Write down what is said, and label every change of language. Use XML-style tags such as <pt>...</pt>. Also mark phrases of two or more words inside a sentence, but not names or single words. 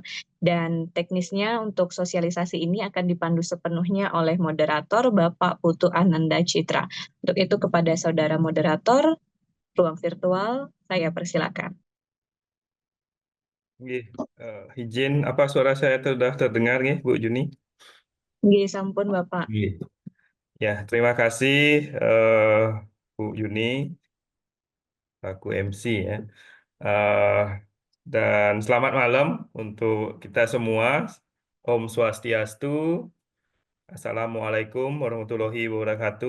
<id>Dan teknisnya untuk sosialisasi ini akan dipandu sepenuhnya oleh moderator Bapak Putu Ananda Citra. Untuk itu kepada saudara moderator, ruang virtual, saya persilakan. Nggih, izin apa suara saya sudah terdengar nggih, Bu Juni?</id> <jv>Nggih, sampun Bapak. Nggih.</jv> <id>Ya, terima kasih eh, Bu Juni, aku MC ya. Eh, dan selamat malam untuk kita semua.</id> <ban>Om Swastiastu.</ban> <ar>السلام عليكم ورحمة الله وبركاته.</ar>